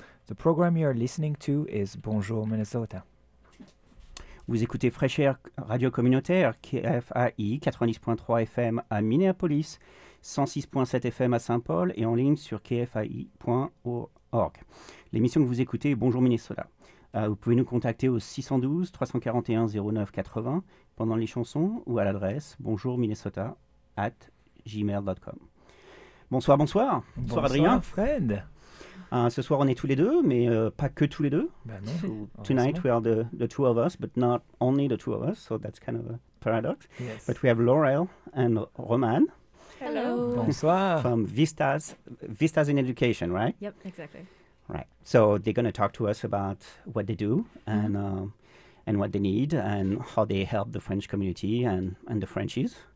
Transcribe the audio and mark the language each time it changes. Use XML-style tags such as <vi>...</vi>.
<en>The program you're listening to is Bonjour Minnesota.</en> <fr>Vous écoutez Fresh Air Radio Communautaire KFAI 90.3 FM à Minneapolis, 106.7 FM à St. Paul et en ligne sur kfai.org. L'émission que vous écoutez est Bonjour Minnesota. Vous pouvez nous contacter au 612-341-0980 pendant les chansons ou à l'adresse bonjourminnesota@gmail.com. Bonsoir, bonsoir. Bonsoir Adrien. Bonsoir Fred. Ce soir on est tous les deux, mais pas que tous les deux. Ben non.</fr> <en>So, tonight we are the two of us, but not only the two of us, so that's kind of a paradox. Yes. But we have Laurel and Roman. Hello.</en> <fr>Bonsoir.</fr> <en>From Vistas in Education, right? Yep, exactly. Right. So they're going to talk to us about what they do and what they need and how they help the French community and the Frenchies.</en>